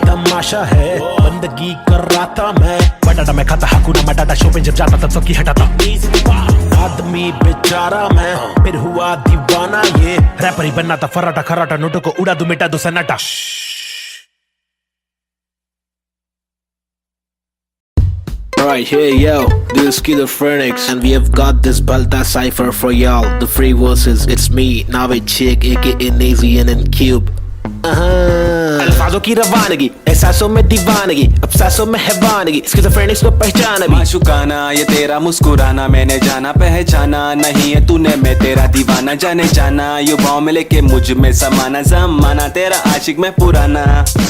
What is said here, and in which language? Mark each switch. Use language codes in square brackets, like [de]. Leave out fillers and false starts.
[hi] तमाशा है बंदगी कर रहा था मैं, बटाटा मैं खाता हकूना मटाटा, शो पे जब जाता तब सबकी हटाता। आदमी बेचारा मैं, फिर हुआ दीवाना ये, रैपर ही बनना था फराटा खराटा, नोटों को उड़ा दूं मिटा दूं सन्नाटा। [en] Alright, hey yo, this is Killer Phoenix, and we have got this Balta cipher for y'all. The free verses, it's me, Navid Chick, aka Nazy and Cube. [hi] अल्फाजों की रवानगी, एहसासों में दीवानगी, अफसासों में हैवानगी, स्किज़ोफ्रेनिक्स को पहचाना भी। माशुकाना ये तेरा मुस्कुराना, मैंने जाना पहचाना नहीं है तूने, मैं तेरा दीवाना जाने जाना। युवाओं में लेके मुझ में समाना, जमाना तेरा आशिक मैं पुराना।